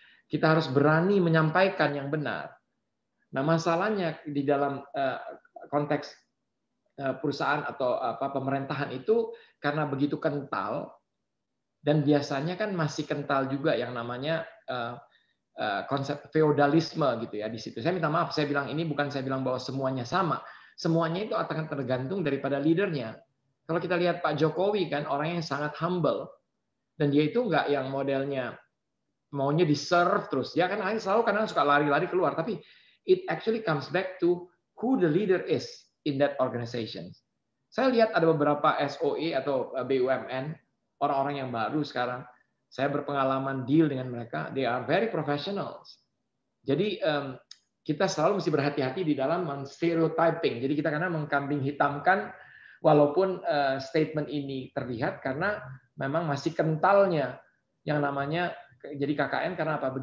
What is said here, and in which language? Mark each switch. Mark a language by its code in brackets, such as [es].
[id] Kita harus berani menyampaikan yang benar. Nah, masalahnya di dalam konteks perusahaan atau pemerintahan itu karena begitu kental dan biasanya kan masih kental juga yang namanya konsep feodalisme gitu ya di situ. Saya minta maaf, saya bilang ini bukan saya bilang bahwa semuanya sama. Semuanya itu akan tergantung daripada leadernya. Kalau kita lihat Pak Jokowi kan orang yang sangat humble dan dia itu nggak yang modelnya maunya di-serve terus. Ya kan selalu kadang suka lari-lari keluar, tapi [en] it actually comes back to who the leader is in that organization. [id] Saya lihat ada beberapa SOE atau BUMN, orang-orang yang baru sekarang. Saya berpengalaman [en] deal [id] dengan mereka, [en] they are very professionals. [id] Jadi kita selalu mesti berhati-hati di dalam stereotyping. Jadi kita karena mengkambing hitamkan, walaupun statement ini terlihat karena memang masih kentalnya yang namanya jadi KKN karena apa?